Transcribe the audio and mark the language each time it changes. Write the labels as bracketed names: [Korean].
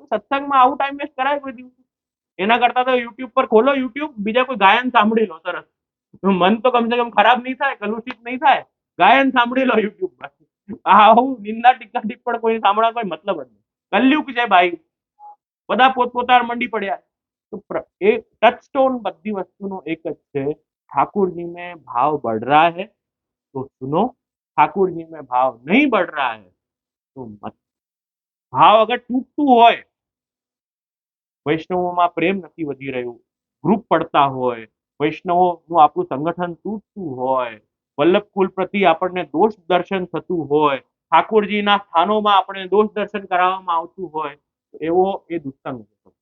[Gujarati] સત્સંગમાં આવું time waste કરાય કોઈ દિવસ? એના કરતા તો યુટ્યુબ પર ખોલો, યુટ્યુબ, બીજા કોઈ ગાયન સાંભળી લો, સરસ. મન તો કમસે કમ ખરાબ નહીં થાય, કલુષિત નહીં થાય, ગાયન સાંભળી લો યુટ્યુબ પર. આવું નિંદા ટીકા ટિપ્પણ કોઈ સાંભળવા કોઈ મતલબ જ નહીં. કલયુગ છે ભાઈ, બધા પોતપોતાના મંડી પડ્યા. [Hindi] तो एक टच स्टोन [Gujarati] बद्दी वस्तुनो एक જ છે, [Hindi] ठाकुर जी में भाव बढ़ रहा है तो सुनो, ठाकुर जी में भाव नहीं बढ़ रहा है तो मत. भाव अगर [Gujarati] તૂટતું હોય, વૈષ્ણવોમાં પ્રેમ નથી વધી રહ્યું, ગ્રુપ પડતા હોય, વૈષ્ણવોનું આપણું સંગઠન તૂટતું હોય, વલ્લભ કુલ પ્રતિ આપણને દોષ દર્શન થતું હોય, ઠાકોરજીના સ્થાનોમાં આપણે દોષ દર્શન કરાવવામાં આવતું હોય, એવો એ દુસ્સંગ છે.